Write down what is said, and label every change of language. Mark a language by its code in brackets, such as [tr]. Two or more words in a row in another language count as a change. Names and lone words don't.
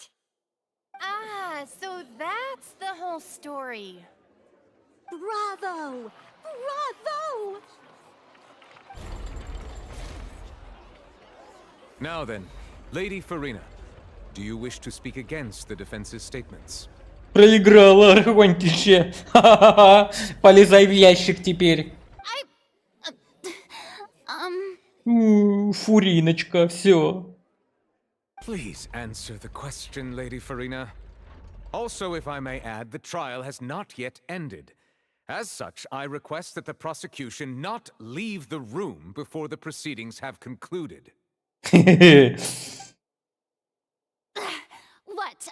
[en] Ah, so that's the whole story. Bravo! Bravo! Now then, Lady Farina, do you wish to speak against the defense's statements? [ru] Проиграла, Архонтище. Ха-ха-ха. Полезай в ящик теперь. Фуриночка, все. [en] Please answer the question, Lady Farina. Also, if I may add, the trial has not yet ended. As such, I request that the prosecution not leave the room before the proceedings have concluded. What?